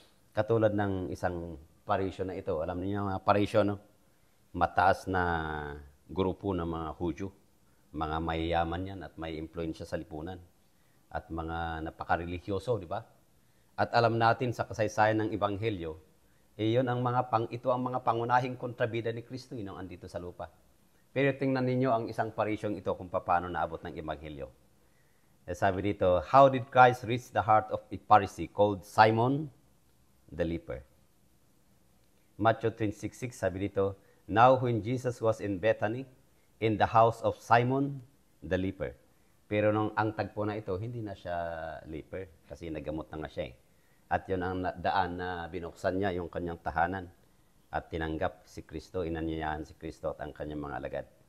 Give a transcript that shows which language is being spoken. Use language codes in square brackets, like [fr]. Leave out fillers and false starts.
[tl] Katulad ng isang parisyon na ito, alam niyo yung parisyon, mataas na grupo ng mga Hudyo, mga mayayaman yan at may impluensya sa lipunan at mga napaka-religyoso, di ba? At alam natin sa kasaysayan ng Ebanghelyo, ito ang mga pangunahing kontrabida ni Kristo nung andito sa lupa. Pero tingnan ninyo ang isang parisyong ito kung paano naabot ng Ebanghelyo. Sabi dito, [en] how did Christ reach the heart of a Pharisee called Simon the leper? Matthew 26:6, [tl] sabi dito, [en] now when Jesus was in Bethany, in the house of Simon the leper. [tl] Pero nung ang tagpo na ito, hindi na siya leper kasi nagamot na nga siya. At yun ang daan na binuksan niya yung kanyang tahanan at tinanggap si Kristo, inanyayahan si Kristo at ang kanyang mga alagad.